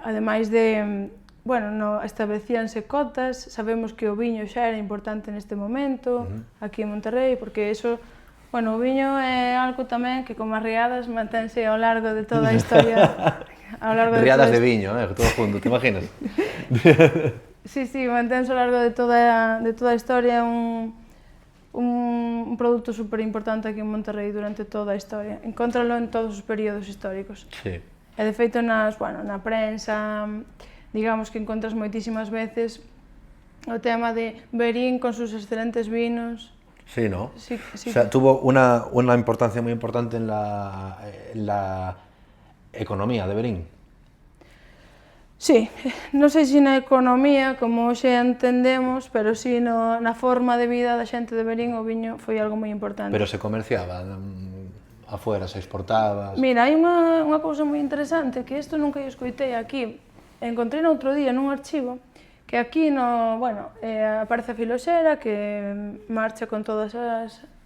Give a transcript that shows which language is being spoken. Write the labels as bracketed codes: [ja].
[gl] Ademais de, bueno, establecíanse cotas, sabemos que o viño xa era importante neste momento, aquí en Monterrey, porque eso, bueno, o viño é algo tamén que como as riadas mantense ao largo de toda a historia. [es] Riadas de viño, todo junto, ¿te imaginas? [gl] Sí, mantense ao largo de toda a historia, un produto super importante aquí en Monterrey durante toda a historia. Encontralo en todos os períodos históricos. Sí. E de feito na prensa, digamos que encontras moitísimas veces o tema de Verín [es] con sus excelentes vinos. [gl] Sí, ¿no? Sí. [es] O sea, tuvo una importancia muy importante en la economía de Verín. [gl] Sí, non sei se na economía, como hoxe entendemos, pero sí na forma de vida da xente de Verín, o viño foi algo moi importante. [es] Pero se comerciaba afuera, se exportaba... [gl] Mira, hai unha cousa moi interesante, que isto nunca escoitei aquí. Encontrei outro día nun archivo, que aquí, aparece a Filoxera, que marcha con todas as...